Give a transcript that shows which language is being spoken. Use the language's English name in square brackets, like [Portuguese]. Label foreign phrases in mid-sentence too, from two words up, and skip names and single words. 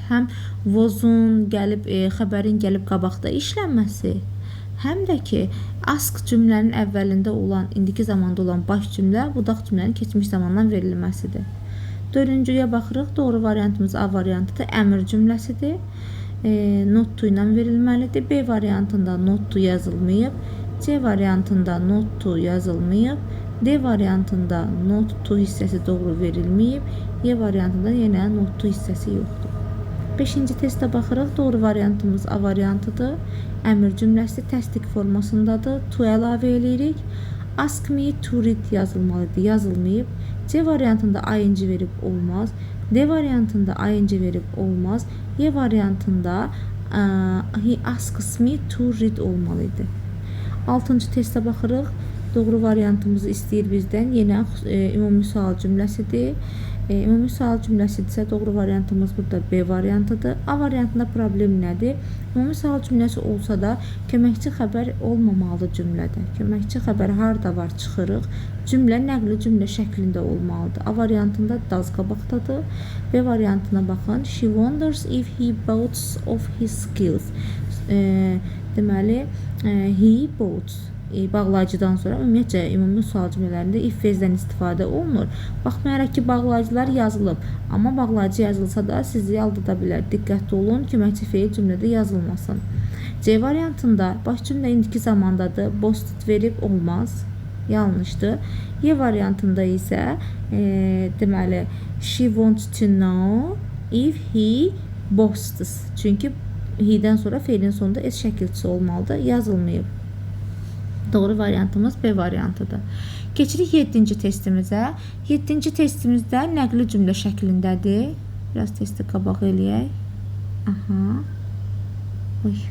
[Azerbaijani] Həm vozun gəlib, xəbərin gəlib qabaqda işlənməsi, həm də ki, ask cümlənin əvvəlində olan, indiki zamanda olan baş cümlə, budaq cümlənin keçmiş zamandan verilməsidir. Dördüncüyə baxırıq, doğru variantımız A variantıdır, əmr cümləsidir. [English] Not to [Azerbaijani] ilə verilməlidir. B variantında [English] not to [Azerbaijani] yazılmayıb. C variantında [English] not to [Azerbaijani] yazılmayıb. D variantında [English] not to [Azerbaijani] hissəsi doğru verilməyib. Y variantında yenə [English] not to [Azerbaijani] hissəsi yoxdur. Beşinci testə baxırıq. Doğru variantımız A variantıdır. Əmr cümləsi təsdiq formasındadır. To əlavə edirik. [English] Ask me to read yazılmalıdır. [Azerbaijani] Yazılmayıb. C variantında ing verib olmaz. D variantında ing verib olmaz. Y variantında [English] he asks me to read [Azerbaijani] olmalıydı. Altıncı testə baxırıq. Doğru variantımızı istəyir bizdən. Yenə ümumi sual cümləsidir. Ümumi sual cümləsidirsə doğru variantımız burada B variantıdır. A variantında problem nədir? Ümumi sual cümləsi olsa da köməkçi xəbər olmamalıdır cümlədə. Köməkçi xəbər harda var çıxırıq. Cümlə nəqli cümlə şəklində olmalıdır. A variantında does qabaqdadır. B variantına baxın. [English] She wonders if he boasts of his skills. Deməli, he boasts. [Azerbaijani] Bağlayıcıdan sonra ümumiyyətcə ümumi sual cümlələrində if vezdən istifadə olunur. Baxmayaraq ki, bağlayıcılar yazılıb, amma bağlayıcı yazılsa da sizi aldada bilər. Diqqətli olun, köməkçi feil cümlədə yazılmasın. C variantında baş cümlə indiki zamandadır, boasted verib olmaz. yanlışdır. Y variantında isə deməli [English] she wants to know if he boasts. [Azerbaijani] Çünki he-dən sonra feilin sonunda s şəkilçisi olmalıdır. Yazılmayıb. Doğru variantımız B variantıdır. Keçirik 7-ci testimizə. 7-ci testimizdə nəqli cümlə şəklindədir. Biraz testi qabaq eləyək. Aha. Oy.